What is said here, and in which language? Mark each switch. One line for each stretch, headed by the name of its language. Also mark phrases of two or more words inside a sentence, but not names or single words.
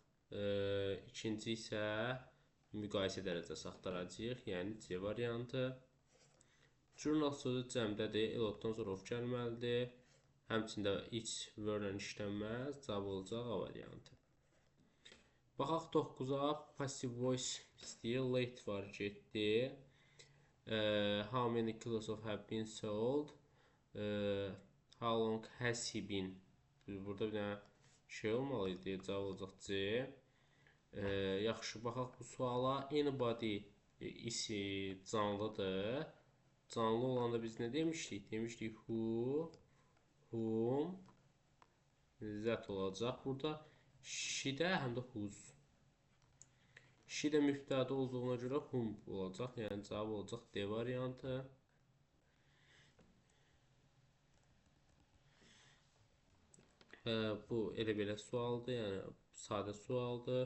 Azerbaijani: İkinci isə müqayisə dərəcəsi axtaracağıq, yəni C variantı. Journal sözü cəmdədir, elotdan sonra of gəlməlidir. Həmçində
English: each word-
Azerbaijani: lə işlənməz, cavab olacaq A variantı. Baxaq 9-a,
English: passive voice
Azerbaijani: istəyir, late var, getdi.
English: How many kilos of have been sold? How long has he been?
Azerbaijani: Burada bir dənə şey olmalıydı, cavab olacaq C. Yaxşı, baxaq bu suala. Anybody isi canlıdır. Canlı olanda biz nə demişdik? Demişdik
English: who, whom, that
Azerbaijani: olacaq. Burada she-də həm də whose. She də mübtəda olduğuna görə whom olacaq. Yəni cavab olacaq D variantı. Bu elə belə sualdır, yəni sadə sualdır.